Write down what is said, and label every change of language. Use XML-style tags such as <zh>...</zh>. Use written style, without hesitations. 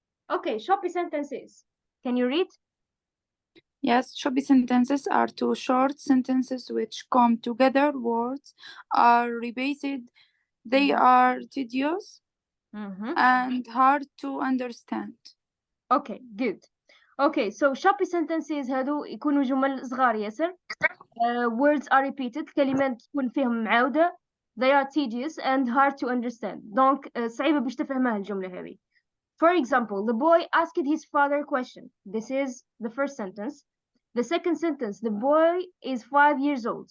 <en>Okay, shoppy sentences. Can you read? Yes, shoppy sentences are two short sentences which come together. Words are repeated. They are tedious and hard to understand. Okay, good.</en> <ar>Okay, so shoppy sentences هادو يكونوا جمل صغار ياسر.</ar> <en>Words are repeated.</en> <ar>كلمات تكون فيهم معاودة.</ar> <en>They are tedious and hard to understand.</en> <ar>Donc صعيبة باش تفهمها الجملة هذه.</ar> <en>For example, the boy asked his father a question. This is the first sentence. The second sentence, the boy is 5 years old.</en>